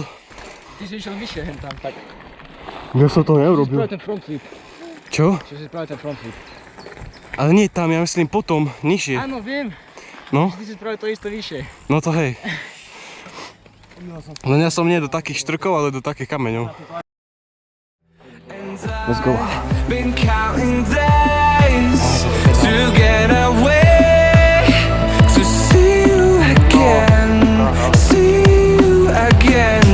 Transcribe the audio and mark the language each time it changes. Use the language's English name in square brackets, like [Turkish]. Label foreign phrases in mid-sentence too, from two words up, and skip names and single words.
[Slovak] Ty si išiel vyššie hen tam, tak. Ja som to Si neurobil. spravil ten [English] front flip. [Slovak] Čo? Čo si spravil ten [English] front flip. [Slovak] Ale nie tam, ja myslím potom, nižšie. Áno, viem. No, Ty si spravil to isto vyššie. no to hej. Len ja som nie do takých štrkov, ale do takých kameňov. [English] Let's go. Been counting days to get away, to see you again, see you again.